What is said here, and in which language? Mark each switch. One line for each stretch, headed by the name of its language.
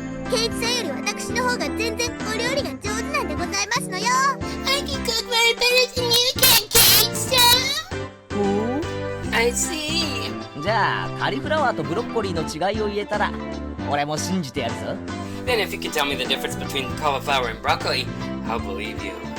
Japanese: ケイチさんより私の方が全然お料理が上手なんでございますのよ。
English: I can cook way better than you can, Kei-san. I see.
Japanese: じゃあカリフラワーとブロッコリーの違いを言えたら俺も信じてやるぞ。
English: Then if you could tell me the difference between cauliflower and broccoli, I'll believe you.